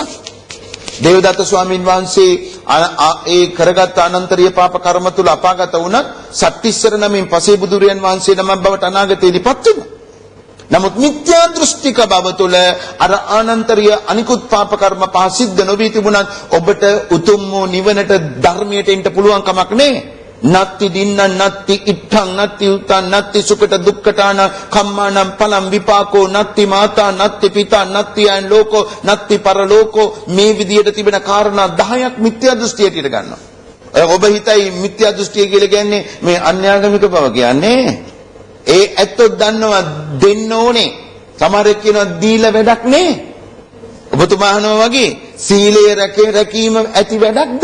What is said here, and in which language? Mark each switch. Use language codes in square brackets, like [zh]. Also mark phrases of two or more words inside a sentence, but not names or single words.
[si] දේවදත්ත ස්වාමීන් වහන්සේ ඒ කරගත් අනන්තරීය පාප කර්ම තුල අපාගත වුණත් සත්‍තිස්සර නමින් පසේ බුදුරයන් වහන්සේ නමක් බවට අනාගතයේදීපත් වෙනවා. නමුත් මිත්‍යා දෘෂ්ටික බව තුළ අර ආනන්තරීය අනිකුත් පාප කර්ම පහ සිද්ධ නොවී තිබුණත් ඔබට උතුම් වූ නිවනට ධර්මයට එන්න පුළුවන් කමක් නැහැ. [pi] නත්ති දින්න නත්ති ඉත්තං නත්ති උතං නත්ති සුකට දුක්ඛතාන කම්මානම් පලම් විපාකෝ නත්ති මාතා නත්ති පිතා නත්ති යන් ලෝකෝ නත්ති පරලෝකෝ [si] මේ විදියට තිබෙන කාරණා 10ක් මිත්‍යා දෘෂ්ටියට ඉර ගන්නවා. ඔබ හිතයි මිත්‍යා දෘෂ්ටිය කියලා කියන්නේ මේ අන්‍යාගමික බව කියන්නේ. ඒ ඇත්තෝ දන්නවා දෙන්න ඕනේ. සමහරෙක් කියනවා දීලා වැඩක් නෑ. ඔබතුමා අහනවා වගේ සීලය රැකීම ඇති වැඩක්ද?